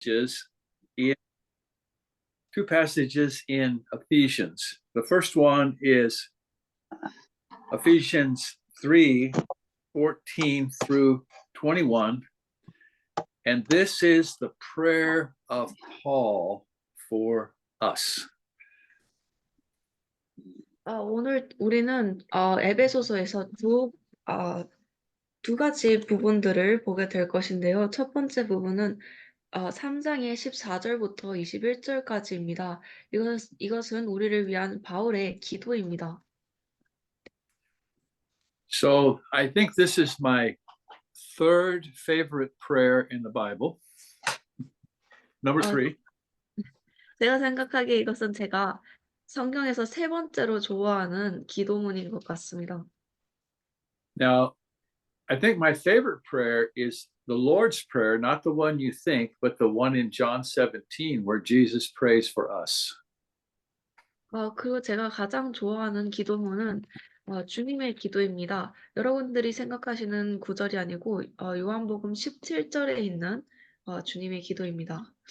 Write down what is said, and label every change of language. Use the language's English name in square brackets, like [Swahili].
[English] in two passages in Ephesians. The first one is Ephesians 3:14 through 21. And this is the prayer of Paul for us. [Korean] 오늘 우리는 에베소서에서 두 가지 부분들을 보게 될 것인데요. 첫 번째 부분은 3장의 14절부터 21절까지입니다. 이것은 우리를 위한 바울의 기도입니다. [English] So I think this is my third favorite prayer in the Bible. Number 3. [Korean] 제가 생각하기에 이것은 제가 성경에서 세 번째로 좋아하는 기도문인 것 같습니다. [English] Now, I think my favorite prayer is the Lord's Prayer, not the one you think, but the one in John 17 where Jesus prays for us. [Korean] 그리고 제가 가장 좋아하는 기도문은 주님의 기도입니다. 여러분들이 생각하시는 구절이 아니고 요한복음 17절에 있는 주님의 기도입니다.